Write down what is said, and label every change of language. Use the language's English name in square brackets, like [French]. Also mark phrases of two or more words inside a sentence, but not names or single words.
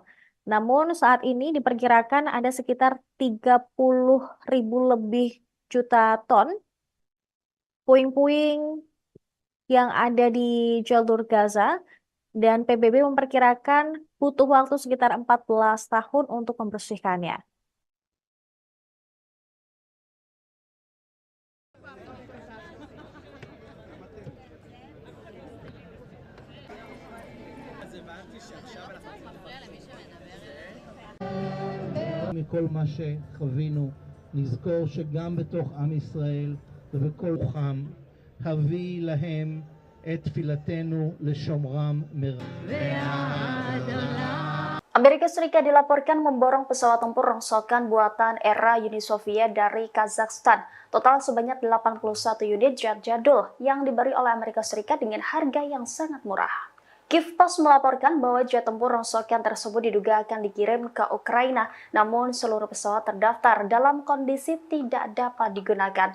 [Indonesian] Namun saat ini diperkirakan ada sekitar 30.000 lebih juta ton puing-puing yang ada di jalur Gaza dan PBB memperkirakan butuh waktu sekitar 14 tahun untuk membersihkannya. [Hebrew] מכל מה שחווינו, נזכור שגם בתוך עם ישראל ובכל רוחם, הביא להם את תפילתנו לשומרם [Indonesian] Amerika Serikat dilaporkan memborong pesawat tempur rongsokan buatan era Uni Soviet dari Kazakhstan. Total sebanyak 81 unit jet jadul yang diberi oleh Amerika Serikat dengan harga yang sangat murah. Kiev Post melaporkan bahwa jet tempur rongsokan tersebut diduga akan dikirim ke Ukraina, namun seluruh pesawat terdaftar dalam kondisi tidak dapat digunakan.